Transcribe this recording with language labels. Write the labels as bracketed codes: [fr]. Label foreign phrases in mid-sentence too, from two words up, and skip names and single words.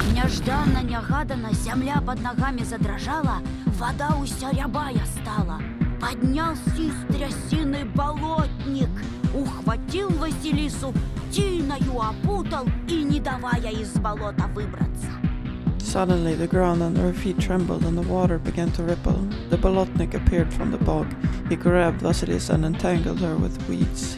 [ru] Нежданно-негаданно земля под ногами задрожала, вода уся рябая стала. Поднялся из трясины болотник, ухватил Василису, тиною опутал и не давая из болота выбраться. [en] Suddenly the ground under her feet trembled and the water began to ripple. The bolotnik appeared from the bog. He grabbed Vasilisa and entangled her with weeds.